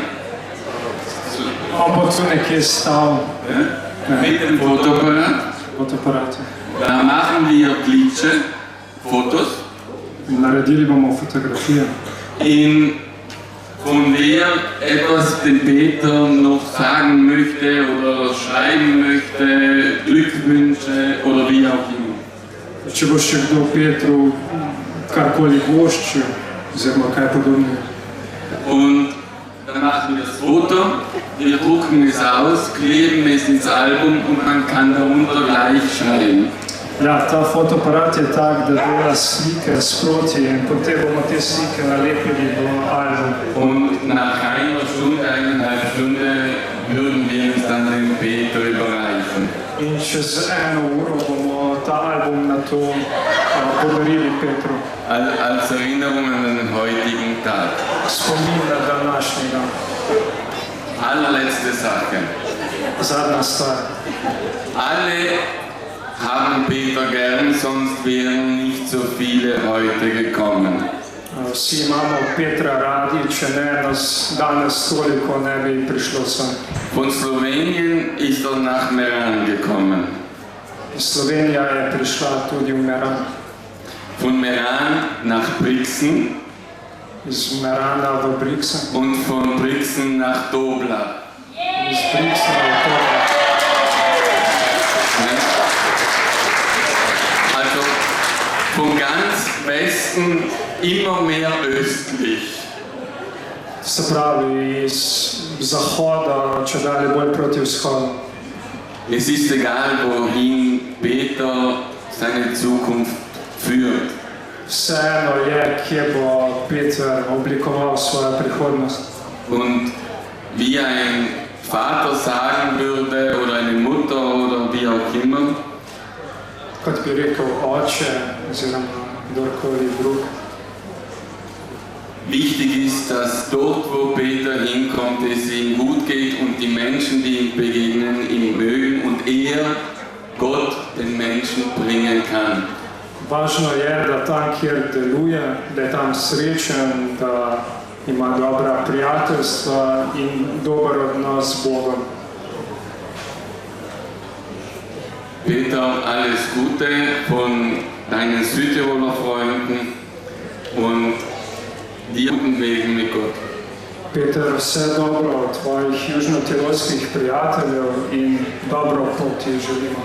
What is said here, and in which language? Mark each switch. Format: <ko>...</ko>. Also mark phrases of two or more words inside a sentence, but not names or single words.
<sl>On bo tu nekje stal</sl> <de>Mit dem Fotoapparat. Da machen wir Glitsche, Fotos.</de> <sl>Naredili bomo fotografije.</sl> <de>Von wer etwas dem Peter noch sagen möchte oder schreiben möchte, Glückwünsche oder wie auch immer.</de> <sl>Če bo še kdo Petru karkoli voščil, oziroma kaj podobnega.</sl> <de>Und dann machen wir das Foto, wir drucken es aus, kleben es ins Album und man kann darunter gleich schreiben.</de> <sl>Ja, ta fotoaparat je tak, da dela slike sproti in potem bomo te slike nalepili v album.</sl> <de>Und nach einer Stunde, 1,5 Stunde würden wir uns dann den Peter überreichen.</de> <sl>In čez eno uro bomo ta album na to podarili Petru.</sl> <de>Als Erinnerung an den heutigen Tag.</de> <sl>Spomin na današnjega.</sl> <de>Allerletzte Sache.</de> <sl>Zadnja stvar.</sl> <de>Alle haben Peter gern, sonst wären nicht so viele heute gekommen.</de> <sl>Vsi imamo Petra radi, če ne nas danes toliko ne bi prišlo sem.</sl> <de>Von Slowenien ist er nach Meran gekommen.</de> <sl>Slovenija je prišla tudi v Meran.</sl> <de>Von Meran nach Brixen.</de> <sl>Iz Merana v Brixen.</sl> <de>Und von Brixen nach Dobla.</de> <sl>Iz Brixena v Dobla.</sl> <de>Also von ganz Westen immer mehr östlich.</de> <sl>Se pravi, iz zahoda, če dalje bolj proti vzhodu.</sl> <de>Es ist egal, wohin Peter seine Zukunft führt.</de> <sl>Vseeno je, kje bo Peter oblikoval svojo prihodnost.</sl> <de>Und wie ein Vater sagen würde, oder eine Mutter, oder wie auch immer,</de> <sl>kot bi rekel oče, oziroma kdorkoli drug.</sl> <de>Wichtig ist, dass dort, wo Peter hinkommt, es ihm gut geht und die Menschen, die ihm begegnen, ihn mögen und er Gott den Menschen bringen kann.</de> <sl>Važno je, da tam, kjer deluje, da je tam srečen, da ima dobra prijateljstva in dober odnos z Bogom.</sl> <de>Peter, alles Gute von deinen Südtiroler Freunden und dir guten Wegen mit Gott.</de> <sl>Peter, vse dobro od tvojih južnotirolskih prijateljev in dobro pot ti želimo.</sl>